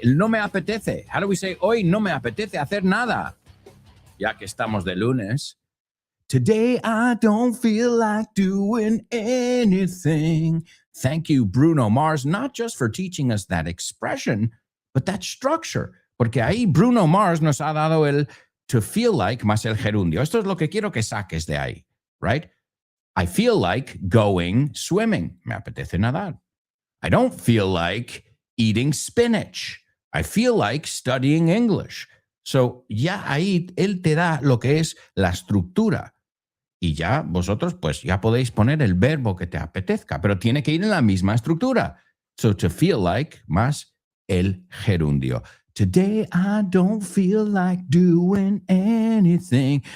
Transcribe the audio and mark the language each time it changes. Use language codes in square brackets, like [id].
[es] El no me apetece. [en] How do we say, [es] hoy no me apetece hacer nada? Ya que estamos de lunes. [en] Today I don't feel like doing anything. Thank you, Bruno Mars, not just for teaching us that expression, but that structure. [es] Porque ahí Bruno Mars nos ha dado el to feel like más el gerundio. Esto es lo que quiero que saques de ahí, right? [en] I feel like going swimming. [es] Me apetece nadar. [en] I don't feel like eating spinach. I feel like studying English. [es] So ya ahí él te da lo que es la estructura. Y ya vosotros pues ya podéis poner el verbo que te apetezca, pero tiene que ir en la misma estructura. [en] So to feel like [es] más el gerundio. [en] Today I don't feel like doing anything.